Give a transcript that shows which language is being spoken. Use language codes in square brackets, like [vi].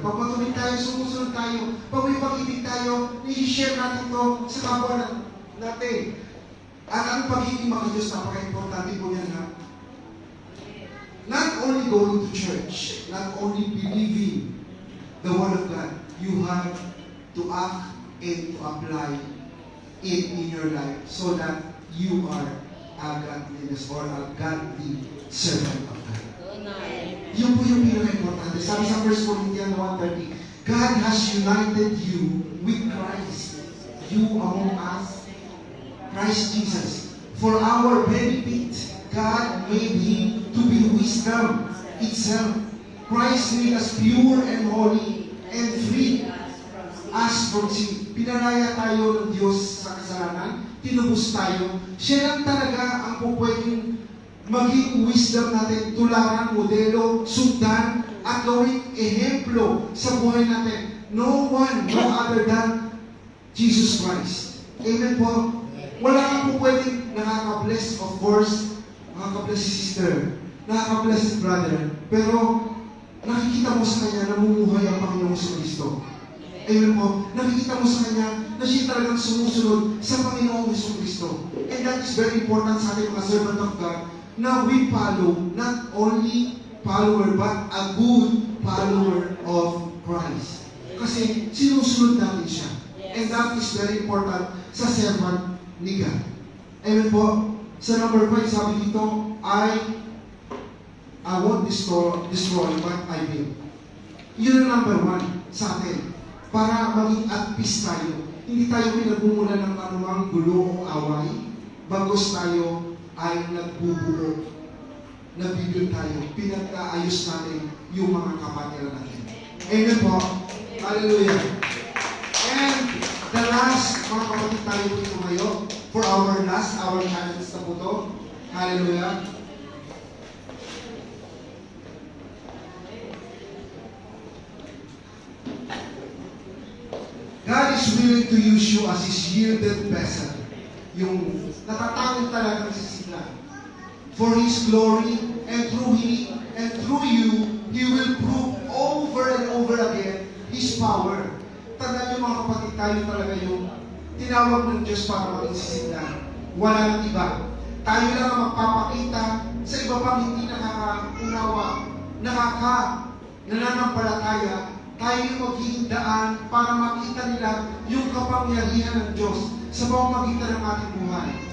[tl] Pag matuloy tayo, sumusunod tayo, pag may pag-ibig tayo, i-share natin ito sa kapwa natin. At ang pagiging makadiyos, napaka-importante po yan, ha? [en] Not only going to church, not only believing the Word of God, you have to act and to apply it in your life so that you are a godliness or a godly servant of God. [tl] Yun po yung pinaka-importante. Sabi sa [en] 1 Corinthians 1:30, God has united you with Christ. You among us, Christ Jesus. For our benefit, God made Him to be wisdom itself. Christ made us pure and holy and free as from sin. [tl] Pinalaya tayo ng Diyos sa kasalanan, tinubos tayo. Siya lang talaga ang pupwedeng maging wisdom natin, tularan, modelo, sundan, at gawing ehemplo sa buhay natin. [en] No one, no other than Jesus Christ. [tl] Amen po. Wala kang pupwedeng nakaka-bless, [en] of course, [tl] nakaka-bless si sister, nakaka-bless si brother, pero nakikita mo sa kanya na namumuhay ang Panginoong Kristo. Amen po. Nakikita mo sa kanya na siya talagang sumusunod sa Panginoong Kristo. [en] And that is very important [tl] sa ating mga [en] servant of God na we follow, not only follower, but a good follower of Christ. [tl] Kasi sinusunod natin siya. [en] And that is very important sa servant ni God. Amen po. Sa number 5, [tl] sabi dito, [en] I won't destroy what I build. [tl] Yun ang number 1 sa atin. Para maging [en] at peace [tl] tayo. Hindi tayo pinagmumula ng anumang gulo o away. Bagos tayo ay nagbubuo. Nabibig tayo. Pinag-aayos natin yung mga kapatiran natin. Amen po. Hallelujah. [en] And the last, [tl] mga kapatid tayo dito ngayon, [en] for our challenge [tl] na po to. Hallelujah. [en] God is willing to use you as His yielded vessel. [tl] Yung natatawid talaga sa sila. [en] For His glory, and through you, He will prove over and over again His power. [tl] Tandaan niyo mga kapatid, tayo talaga yung tinawag ng Diyos para maging sisiglan. Wala nang iba. Tayo lang ang magpapakita sa iba pang hindi nakakaunawa, nananampalataya. Tayo yung magiging daan para makita nila yung kapangyarihan ng Diyos sa pamamagitan ng ating buhay.